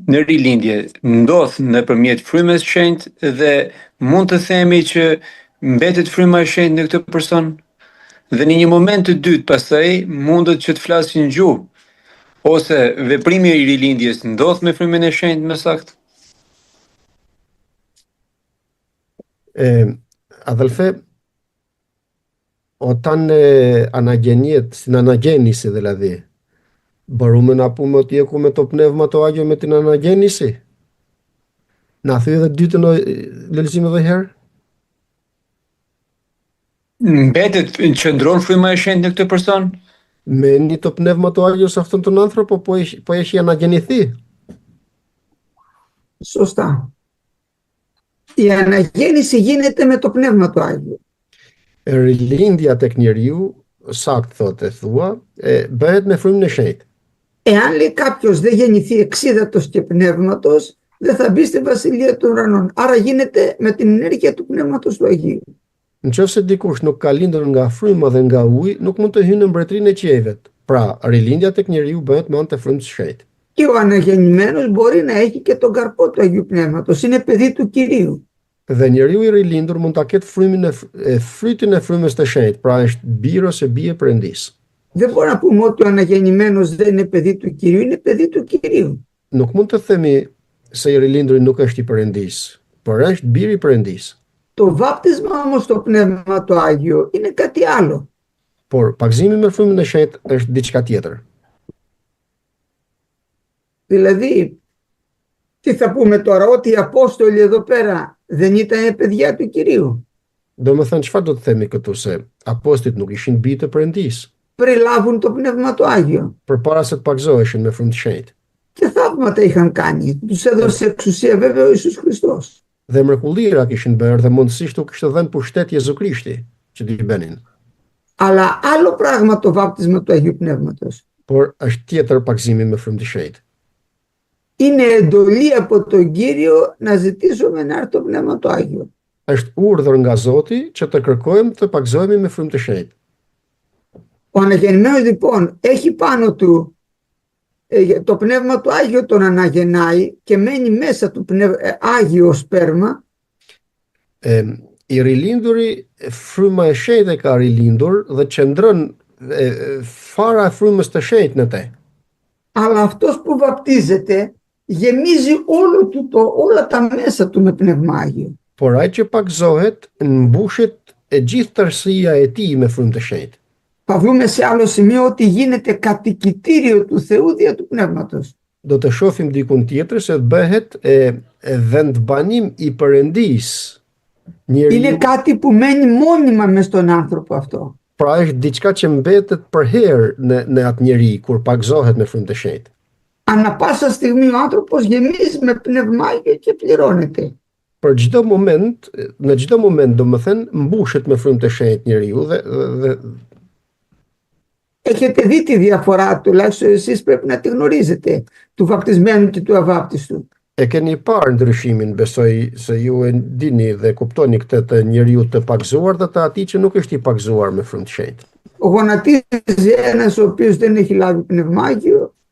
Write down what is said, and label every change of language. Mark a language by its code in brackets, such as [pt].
[sq] në rilindje ndodh nëpërmjet frymës së shenjtë dhe mund të themi që mbetet fryma e shenjtë në këtë person dhe në një moment të dytë pastaj mundet që të flasë në gjuhë ose veprimi i rilindjes ndodh me frymën e shenjtë më saktë. [el] Αδελφέ, όταν αναγεννιέται, στην αναγέννηση δηλαδή, μπορούμε να πούμε ότι έχουμε το Πνεύμα το Άγιο με την αναγέννηση? Να θύεται dytën lëlëzim edhe herë? [sq] Mbetet qëndron fryma e shenjtë në këtë person? [el] Μένει το Πνεύμα το Άγιο σε αυτόν τον άνθρωπο που έχει αναγεννηθεί? Σωστά. Η αναγέννηση γίνεται με το Πνεύμα του Άγιο. [sq] Rilindja tek njeriu, sakt thotë thua, bëhet me frymën e shenjtë. [el] Εάν λέει κάποιος δεν γεννηθεί εξίδατος και πνεύματος, δεν θα μπει στη βασιλεία των ουρανών. Άρα γίνεται με την ενέργεια του Πνεύματος του Αγίου. [sq] Nëse dikush nuk ka lindur nga fryma dhe nga uji, nuk mund të hyjë në mbretërinë e qiejve. Pra, rilindja tek njeriu bëhet me anë të frymës së shenjtë. [el] Και ο αναγεννημένος μπορεί να έχει και τον καρπό του Αγίου Πνεύματος. Είναι παιδί του Κυρίου. [sq] Dhe njeriu i rilindur mund ta ketë frytin e frymës së shenjtë, pra është bir ose bie e Perëndis. [el] Δεν μπορεί να πούμε ότι ο αναγεννημένος δεν είναι παιδί του Κυρίου, είναι παιδί του Κυρίου. [sq] Nuk mund të themi se i rilinduri nuk është i Perëndis, por është bir i Perëndis. [el] Το βάπτισμα όμως στο Πνεύμα το Άγιο είναι κάτι άλλο. [sq] Por pagzimi me frymën e shenjtë është diçka tjetër. [el] Δηλαδή, τι θα πούμε τώρα, ότι οι Απόστολοι εδώ πέρα δεν ήταν παιδιά του Κυρίου? [sq] Do më thënë, çfarë do të themi këtu, se apostujt nuk ishin bijë të Perëndis, [el] Πριν λάβουν το Πνεύμα το Άγιο. [sq] përpara se të pagzoheshin me frymë të shenjtë. [el] Και θαύματα είχαν κάνει. Τους έδωσε εξουσία βέβαια ο Ιησούς Χριστός. [sq] Dhe mrekullira kishin bërë dhe mundësisht u kishte dhënë pushtet Jezu Krishti që t'i bënin. [el] Αλλά άλλο πράγμα το βάπτισμα του Αγίου Πνεύματος. [sq] Por është tjetër pagzimi me frymë të shenjtë. [el] Είναι εντολή από τον Κύριο να ζητήσουμε να έρθει το Πνεύμα το Άγιο. [sq] Është urdhër nga Zoti që të kërkojmë të pagzohemi me frymë të shenjtë. [el] Ο αναγεννημένος λοιπόν έχει πάνω του το Πνεύμα του Άγιο, τον αναγεννάει και μένει μέσα του Άγιο σπέρμα. [sq] I rilinduri, fryma e shenjtë e ka rilindur dhe qëndron fara e frymës të shenjtë në te. [el] Αλλά αυτός που βαπτίζεται γεμίζει όλα τα μέσα του με Πνεύμα Άγιο. [sq] Por ai që pagzohet mbushet e gjithë tërësia e tij me frymë të shenjtë. [el] Θα δούμε σε άλλο σημείο ότι γίνεται κατοικητήριο του Θεού δια του Πνεύματος. [sq] Do të shohim dikun tjetër se bëhet vendbanim i Perëndis. [el] Είναι κάτι που μένει μόνιμα μες στον άνθρωπο αυτό. [sq] Pra është diçka që mbetet për herë në atë njeri kur pagzohet me frymë të shenjtë. [el] Ανά πάσα στιγμή ο άνθρωπος γεμίζει με Πνεύμα Άγιο και πληρώνεται. [sq] Për çdo moment, në çdo moment domethënë mbushet me frymë të shenjtë njeriu dhe [el] Έχετε δει τη διαφορά, τουλάχιστον εσείς πρέπει να τη γνωρίζετε, του βαπτισμένου και του αβάπτιστου. [sq] E keni parë ndryshimin, besoj se ju e dini dhe kuptoni këtë të njeriu të pagzuar dhe të atij që nuk është i pagzuar me frymë të shenjtë. [el] Γονατίζει ένας ο οποίος δεν έχει λάβει Πνεύμα Άγιο.